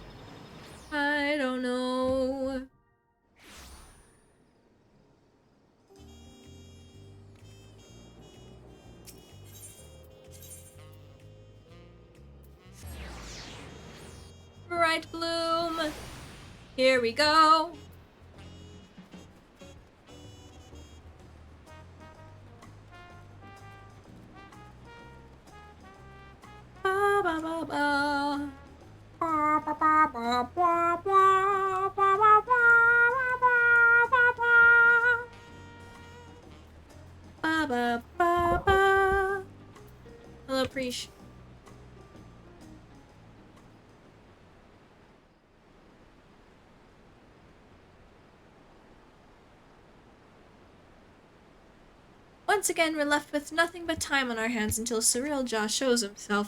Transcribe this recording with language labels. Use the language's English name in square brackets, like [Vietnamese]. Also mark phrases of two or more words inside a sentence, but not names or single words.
[English] I don't know. Bright bloom. Here we go. Ba ba ba ba. Ba ba ba ba ba ba ba ba ba ba ba ba. Hello, Preach. Once again, we're left with nothing but time on our hands until Surreal Jaw shows himself.